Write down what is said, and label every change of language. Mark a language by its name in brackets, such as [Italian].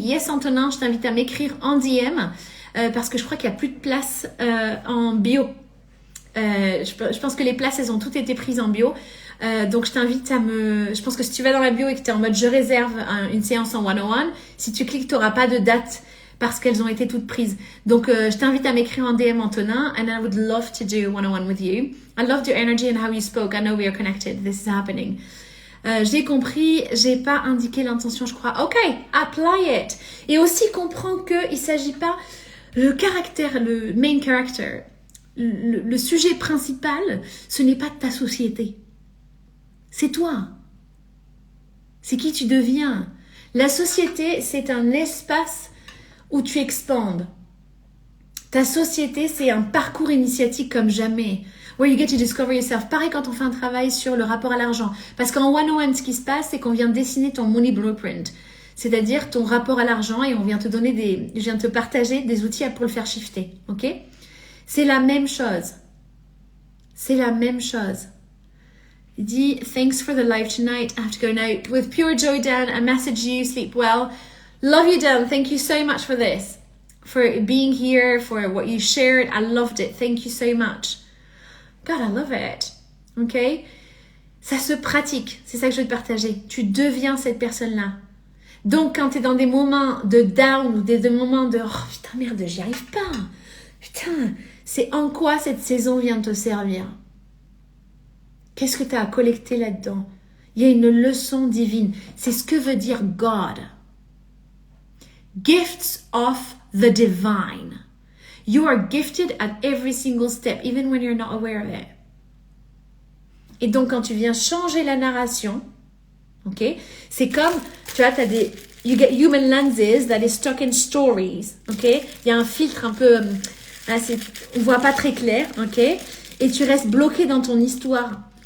[French] Yes, Antonin, je t'invite à m'écrire en DM. Parce que je crois qu'il n'y a plus de place en bio. Je pense que les places, elles ont toutes été prises en bio. Donc, je t'invite je pense que si tu vas dans la bio et que tu es en mode je réserve une séance en 101, si tu cliques, tu n'auras pas de date parce qu'elles ont été toutes prises. Donc, je t'invite à m'écrire en DM, Antonin, [English] and I would love to do 101 with you. I loved your energy and how you spoke. I know we are connected. This is happening. [French] J'ai compris, j'ai pas indiqué l'intention, je crois. Ok, [English] apply it. [French] Et aussi comprends qu'il s'agit pas le [English] main character. [French] Le sujet principal, ce n'est pas ta société. C'est toi. C'est qui tu deviens. La société, c'est un espace où tu expandes. Ta société, c'est un parcours initiatique comme jamais. [English] Where you get to discover yourself. [French] Pareil quand on fait un travail sur le rapport à l'argent. Parce qu'en 101, ce qui se passe, c'est qu'on vient dessiner ton money blueprint. C'est-à-dire ton rapport à l'argent et je viens te partager des outils pour le faire shifter. Ok? C'est la même chose. C'est la même chose. Il dit, [English] thanks for the live tonight. I have to go now. With pure joy, Dan, I message you. Sleep well. Love you, Dan. Thank you so much for this. For being here, for what you shared. I loved it. Thank you so much. God, I love it. [French] Ok? Ça se pratique. C'est ça que je veux te partager. Tu deviens cette personne-là. Donc, quand tu es dans des moments de down ou des moments de « Oh, putain, merde, j'y arrive pas. Putain, c'est en quoi cette saison vient te servir? Qu'est-ce que tu as à collecter là-dedans? Il y a une leçon divine. C'est ce que veut dire God. [English] Gifts of the divine. You are gifted at every single step, even when you're not aware of it. [French] Et donc, quand tu viens changer la narration, ok, c'est comme, tu vois, t'as des, [English] you get human lenses that is stuck in stories, [French] ok, il y a un filtre un peu, là, on voit pas très clair, ok, et tu restes bloqué dans ton histoire.